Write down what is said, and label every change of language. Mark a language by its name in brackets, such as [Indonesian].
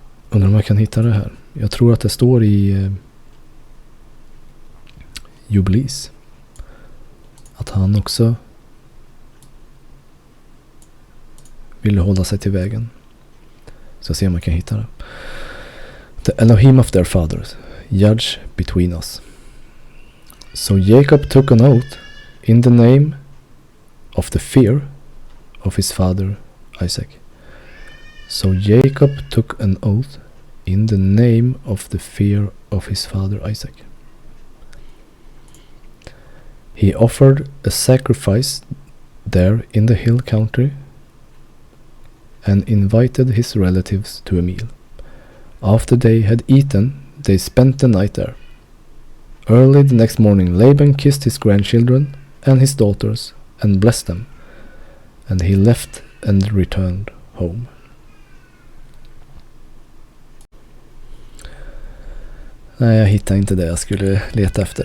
[Swedish] Undrar om jag kan hitta det här. Jag tror att det står i Jubilees att han också ville hålla sig till vägen. Så se om jag kan hitta det. [English] The Elohim of their fathers, judge between us. So Jacob took an oath in the name of the fear of his father Isaac. So Jacob took an oath in the name of the fear of his father Isaac. He offered a sacrifice there in the hill country and invited his relatives to a meal. After they had eaten, they spent the night there. Early the next morning, Laban kissed his grandchildren and his daughters and blessed them, and he left and returned home. [Swedish] Nej, jag hittade inte det jag skulle leta efter.